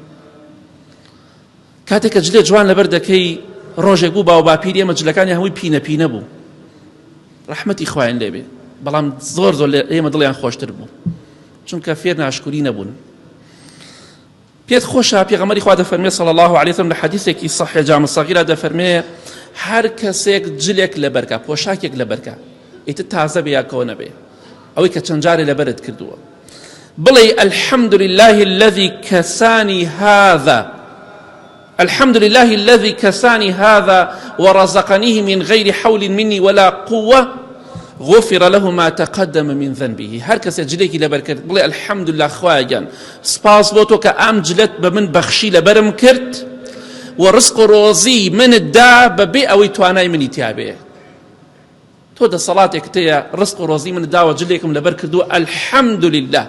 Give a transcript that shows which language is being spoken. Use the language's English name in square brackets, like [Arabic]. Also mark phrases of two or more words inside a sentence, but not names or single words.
[Central Kurdish] کاتێککە جلێ جوان لەبەر دەکەی ڕۆژێک بوو باو باپیری ئێمە جلەکانی هەمووی پینە پینە بوو، ڕەحمەتی خوایان لێبێ، بەڵام زۆر زۆر ئێمە دڵیان خۆشتر بوو چونکە فێر ناشکوری نەبوون. پێت خۆشە پێغەمبەری خوا دەفەرمێ [Arabic] صلی الله علیه وسلم [Central Kurdish] لە حەدیثێکی صحیح جامع صغیرە دەفەرمێ هەر کەسێک جلێک لەبەرکە، پۆشاکێک لەبەرکە، ئیتر تازە بێ یا کەوە نەبێ، ئەوەی کە چەند جارێ لەبەرت کردووە، بڵێ [Arabic] الحمد لله الذي كساني هذا، الحمد لله الذي كساني هذا ورزقنيه من غير حول مني ولا قوة غفر له ما تقدم من ذنبه. [Central Kurdish] هر کس جلێکی لەبەر کرد بڵێ [Arabic] الحمد لله [Central Kurdish] خوایان سپاس بۆ تۆ کە ئام جلت بە من بەخشی لەبەرم کرد و ڕزق و ڕۆزی منت دا بەبێ ئەوەی توانای منی تیابێ. تۆ دەسەڵاتێک تەیە ڕزق و ڕۆزی منت داوە جلێکم لەبەر کردووە [Arabic] الحمد لله.